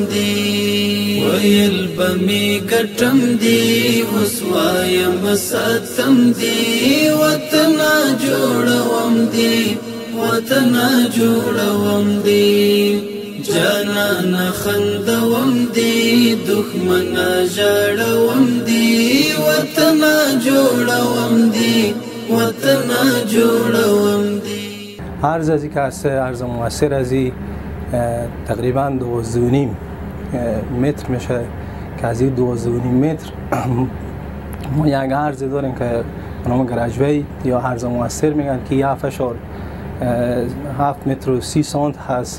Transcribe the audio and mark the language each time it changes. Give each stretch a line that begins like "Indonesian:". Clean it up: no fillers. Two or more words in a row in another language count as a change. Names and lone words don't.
Pashto: دی، ویل بمی ګټم دی، اوس وایم ساتم دی، وطن جوړوم دی، وطن جوړوم دی، جانان خندوم دی، دښمن ژړوم دی، وطن جوړوم دی، وطن جوړوم دی.
Persian: عرض ازی که هسته، عرض موثر ازی تقریبا 12.5 متر میشه که از این 12.5 متر ما یک عرض داریم که به نام گراجوی یا عرض موثر میگن که 7 متر و 30 سانت هست.